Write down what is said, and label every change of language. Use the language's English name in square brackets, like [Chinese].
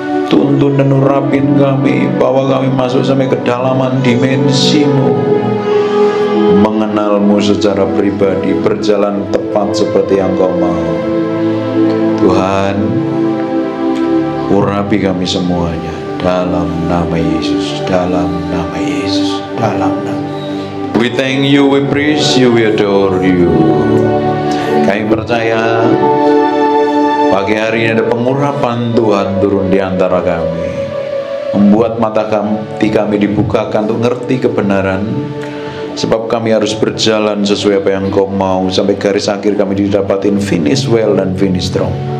[Indonesian] Tuntun dan urapin kami, bawa kami masuk sampai kedalaman dimensi-Mu, mengenal-Mu secara pribadi, berjalan tepat seperti yang Kau mau. Tuhan, urapi kami semuanya dalam nama Yesus, dalam nama Yesus, dalam nama. [English] We thank you, we praise you, we adore you. [Indonesian] Kami percaya pagi hari ini ada pengurapan Tuhan turun di antara kami, membuat mata hati kami dibukakan untuk ngerti kebenaran. Sebab kami harus berjalan sesuai apa yang Kau mau, sampai garis akhir kami didapatin [English] finish well [Indonesian] dan [English] finish strong.